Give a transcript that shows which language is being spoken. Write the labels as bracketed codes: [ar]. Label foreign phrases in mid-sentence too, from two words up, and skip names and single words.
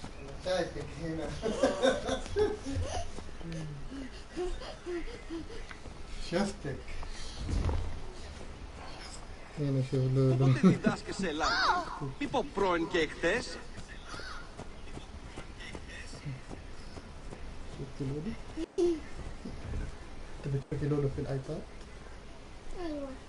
[ar] شفتك هنا شوف لولو. [el] Πότε διδάσκεσαι Ελλάδα? Μήπω πρώην και εχθές? [ar] شفت لولو؟ انت بتشوفي لولو في الايباد؟ ايوه